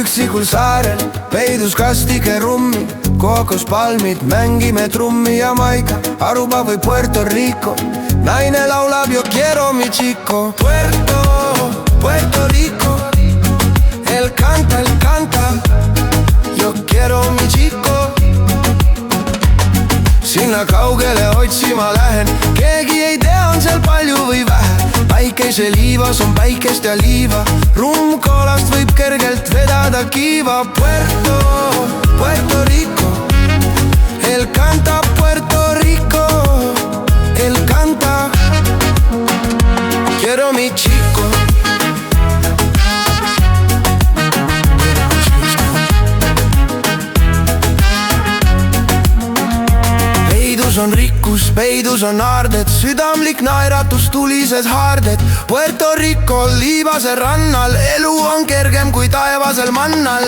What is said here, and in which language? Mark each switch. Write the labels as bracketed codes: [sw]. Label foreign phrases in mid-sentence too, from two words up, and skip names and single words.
[et] üksikul saarel peidus kastike rummi, kookospalmid, mängime trummi ja maiga, Aruba või Puerto Rico. Naine laulab [es] yo quiero mi chico. Puerto Rico, él canta, yo quiero mi chico. [et] Sinna kaugele otsima lähen, keegi ei tea, on seal palju või vähe. Päikese liivas on päikest ja liiva, rummkoolast võib kergelt vedada kiiva. [es] Puerto Rico, él canta, Puerto Rico, él canta, quiero mi chico. [et] Peidus on rikkus, peidus on aarded, südamlik naeratus, tulised haarded. Puerto Rico liivase rannal, elu on kergem kui taevasel mannal.